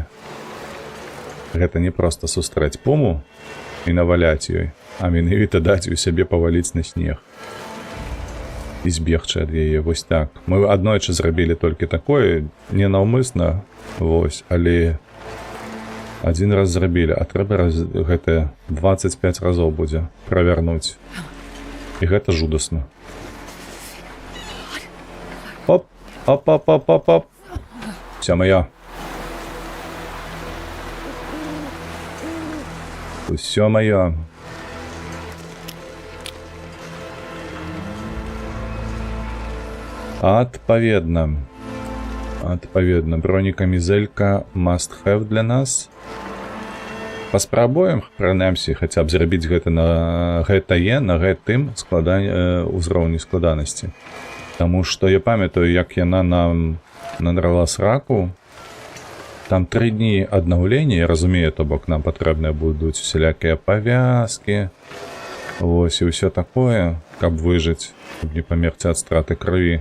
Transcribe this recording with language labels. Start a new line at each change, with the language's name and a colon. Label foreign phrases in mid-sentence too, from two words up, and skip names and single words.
Belarusian: Гэта не проста сустрэць пуму і наваляць ёй, а менавіта даць у сябе паваліць на снег і збегчы ад яе. Вось так. Мы аднойчы зрабілі толькі такое, ненаўмысна, вось, але
Ukrainian: один раз
Belarusian: зрабілі, а трэба гэта 25 разоў будзе правярнуць. І гэта жудасна. Оп, оп, оп, оп, оп, оп.
Ukrainian: Вся моя.
Belarusian: Усё моё. Адпаведна, бронекамізелька
English: must have
Belarusian: для нас. Паспрабуем, прынамсі, хаця б зрабіць гэта на гэтае, на гэтым узроўні складанасці. Таму што я памятаю, як яна нам надрала сраку. Там 3 дні аднаўлення, я разумею, то бок нам патрэбныя будуць усялякія павязкі, вось, і ўсё такое, каб выжыць, каб не памерці ад страты крыві.